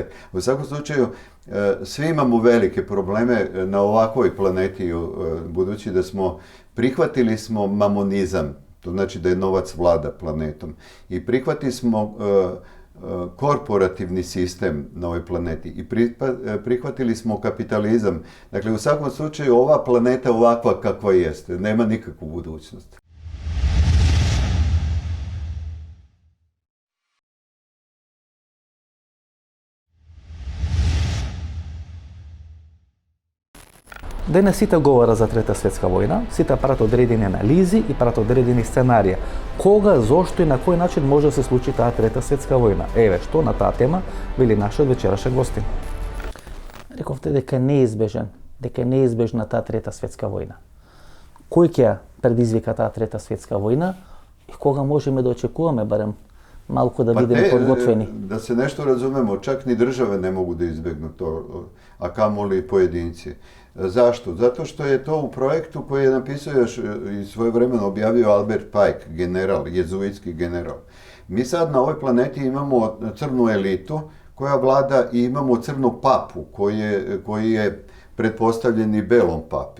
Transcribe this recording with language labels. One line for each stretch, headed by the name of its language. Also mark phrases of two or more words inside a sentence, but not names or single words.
Serbian: U svakom slučaju, svi imamo velike probleme na ovakvoj planeti, budući da prihvatili smo mamonizam, to znači da je novac vlada planetom, i prihvatili smo korporativni sistem na ovoj planeti i prihvatili smo kapitalizam. Dakle, u svakom slučaju ova planeta ovakva kakva jeste, nema nikakvu budućnost.
Macedonian: Денес сите говорат за Трета светска војна, сите прават одредени анализи и прават одредени сценарија. Кога, зошто и на кој начин може да се случи таа Трета светска војна? Еве, што на таа тема вели нашиот вечерашен гостин. Рековте дека е неизбежна таа Трета светска војна. Кој ќе предизвика таа Трета светска војна и кога можеме да очекуваме барем малку да бидеме подготвени?
Serbian: Da se nešto razumemo, čak ni države ne mogu da izbjegnu to, a kamoli pojedinci. Zašto? Zato što je to u projektu koji je napisao još i svojevremeno objavio Albert Pike, general, jezuitski general. Mi sad na ovoj planeti imamo crnu elitu koja vlada i imamo crnu papu koji je pretpostavljeni belom papi.